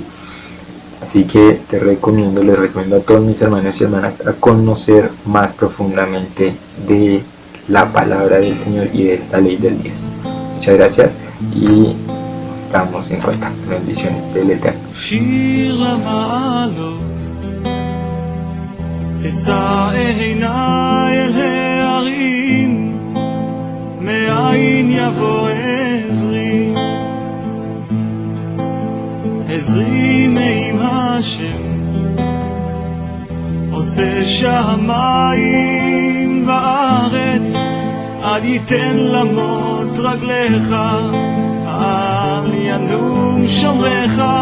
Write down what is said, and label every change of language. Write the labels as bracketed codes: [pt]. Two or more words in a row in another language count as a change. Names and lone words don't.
[es] Así que les recomiendo a todos mis hermanos y hermanas a conocer más profundamente de la palabra del Señor y de esta ley del diezmo. Muchas gracias y estamos en contacto. Bendiciones del Eterno. [he] אשא עיניי אל ההרים, מאין יבוא עזרי? עזרי מעם השם, עושה שמיים וארץ, אל ייתן למות רגליך, אל ינום שומרך.